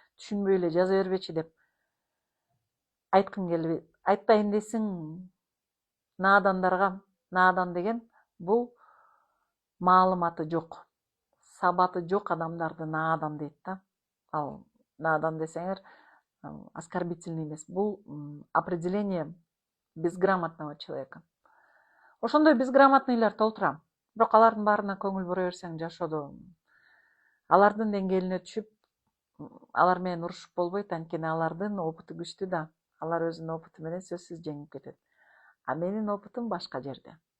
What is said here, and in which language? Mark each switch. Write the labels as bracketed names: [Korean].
[Kyrgyz] Түшүнбөй эле жаза бербечи деп айткым келбейт. Айтпайын десең наадандарга, наадан деген бул маалыматы жок, сабаты жок адамдарды наадан дейт да. Ал наадан десеңер оскорбительный эмес. [Russian] Бул определение безграмотного человека. [Kyrgyz] Ошондой безграмотныйлар толтура. Бирок алардын баарына көңүл бура берсең жашоодо алардын деңгээлине түшүп, алар менен урушуп болбойт, анткени алардын опытı күчтүү да. Алар өзүнүн опытı менен сөзсүз жеңип кетет. А менин опытым башка жерде.